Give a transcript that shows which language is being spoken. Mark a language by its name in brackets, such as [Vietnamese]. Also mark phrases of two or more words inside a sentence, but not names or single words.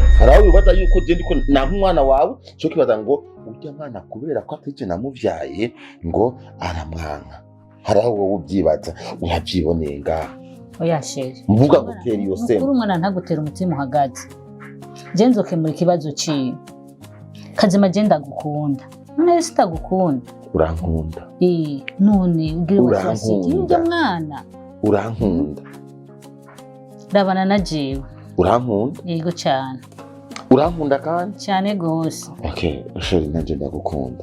[Rundi] haraho bibaza yuko je ndiko na nk'umwana wawe cyo kibaza ngo urya mwana kubera ko atije namuvyaye ngo aramwanka haraho wowe ubyibaza uhavyiboneye ngaha oya sheri mvuga ngo tera iyo sema uri umwana ntagutera umutima uhagaze je nzokemura ikibazo ciwe kazima je ndagukunda none sitagukunda urankunda none ubwire wasasiye ujya mwana urankunda ndabana na jewe urankunda yego cyane urankunda kandi cyane gose okay sheri nanje ndagukunda